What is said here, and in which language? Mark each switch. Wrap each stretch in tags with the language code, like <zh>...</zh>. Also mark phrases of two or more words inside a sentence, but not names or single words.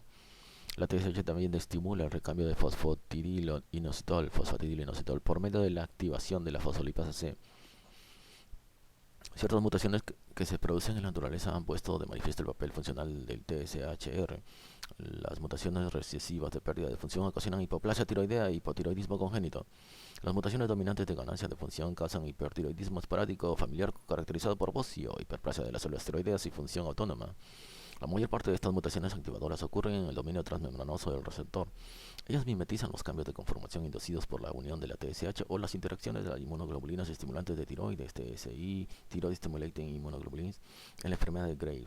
<es>La TSH también estimula el recambio de fosfatidilinositol por medio de la activación de la fosfolipasa C. Ciertas mutaciones que se producen en la naturaleza han puesto de manifiesto el papel funcional del TSHR. Las mutaciones recesivas de pérdida de función ocasionan hipoplasia tiroidea e hipotiroidismo congénito. Las mutaciones dominantes de ganancia de función causan hipertiroidismo esporádico o familiar caracterizado por bocio, hiperplasia de las células tiroideas y función autónoma. La mayor parte de estas mutaciones activadoras ocurren en el dominio transmembranoso del receptor. Ellas mimetizan los cambios de conformación inducidos por la unión de la TSH o las interacciones de las inmunoglobulinas estimulantes de tiroides,</es> <en>TSI, Thyroid Stimulating Immunoglobulins,</en> <es>en la enfermedad de Graves.</es>